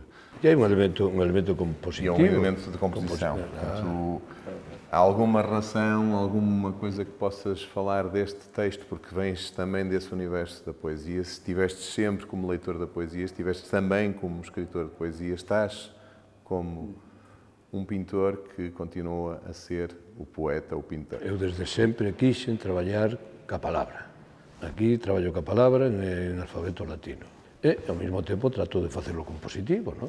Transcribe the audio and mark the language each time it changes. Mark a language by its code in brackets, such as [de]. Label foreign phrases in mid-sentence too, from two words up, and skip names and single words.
[pt] E há um elemento compositivo. E é um elemento de composição. Portanto, há alguma relação, alguma coisa que possas falar deste texto, porque vens também desse universo da poesia. Se estiveste sempre como leitor da poesia, se estiveste também como escritor de poesia, estás como um pintor que continua a ser o poeta, o pintor. [gl] Eu desde sempre quixen traballar ca palabra. Aquí traballo ca palabra en alfabeto latino. E, ao mesmo tempo, trato de facelo compositivo, ¿no?